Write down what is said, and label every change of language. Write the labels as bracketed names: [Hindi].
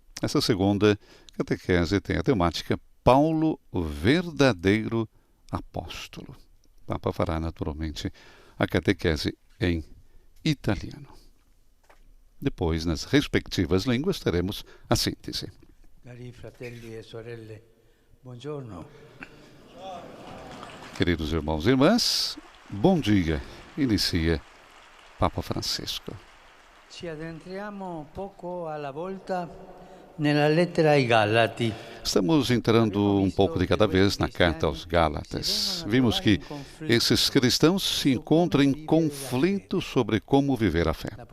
[Portuguese] Essa segunda catequese tem a temática Paulo, verdadeiro apóstolo. O Papa fará naturalmente a catequese em italiano. Depois, nas respectivas línguas, teremos a síntese. [Italian] Cari fratelli e sorelle, buongiorno. [Portuguese] Queridos irmãos e irmãs, bom dia. Inicia Papa Francisco. [Italian] Ci addentriamo poco alla volta nella lettera ai Galati. [Portuguese] Estamos entrando um pouco de cada vez na carta aos Gálatas. Vimos que esses cristãos se encontram em conflito sobre como viver a fé.